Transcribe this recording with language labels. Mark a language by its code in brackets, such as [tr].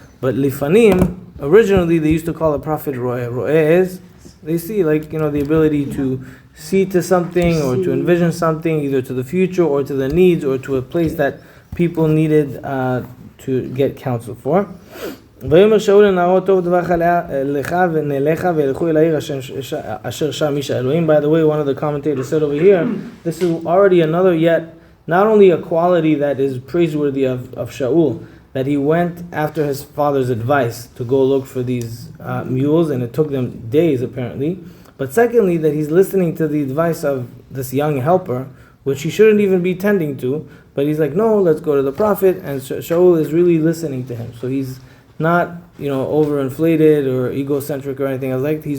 [en] But Lifanim, originally they used to call a prophet Ro'eh. Ro'eh is, they see the ability to see to something or to envision something, either to the future or to the needs or to a place that people needed to get counsel for. [he] ויאמר שאול לנערו טוב דברך לך ונלך וילכו אל העיר אשר שם איש האלוהים. [en] By the way, one of the commentators said over here, this is already another yet, not only a quality that is praiseworthy of Shaul, that he went after his father's advice to go look for these mules, and it took them days apparently, but secondly, that he's listening to the advice of this young helper, which he shouldn't even be tending to, but he's like, no, let's go to the prophet, and Shaul is really listening to him. So he's not, overinflated or egocentric or anything else.